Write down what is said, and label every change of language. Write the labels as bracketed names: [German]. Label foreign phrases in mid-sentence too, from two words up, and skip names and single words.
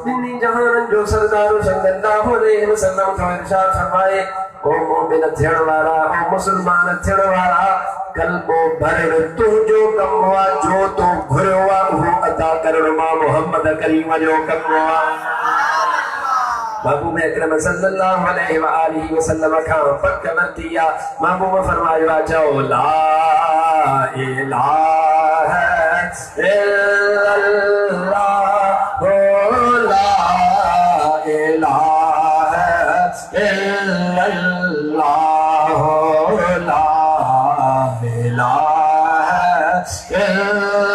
[Sindhi] ॿिन्ही जहाननि जो सरदार [Arabic] صلى الله عليه وسلم [Sindhi] तो इरशाद फरमाए, ओ मोमिन थियण वारा, ओ मुसलमान थियण वारा, कल्बो भरण तुंहिंजो कमु आहे, जो तो घुरियो आहे उहो अदा करण मां मोहम्मद करीम जो कमु आहे। महबूब अकरम [Arabic] صلى الله عليه وسلم [Sindhi] खां पक वरिती आहे। महबूब फरमायो आहे, चओ [Arabic] لا إله إلا الله, [Sindhi] हो [Arabic] لا إله إلا الله, [Sindhi] हो [Arabic] لا إله إلا الله.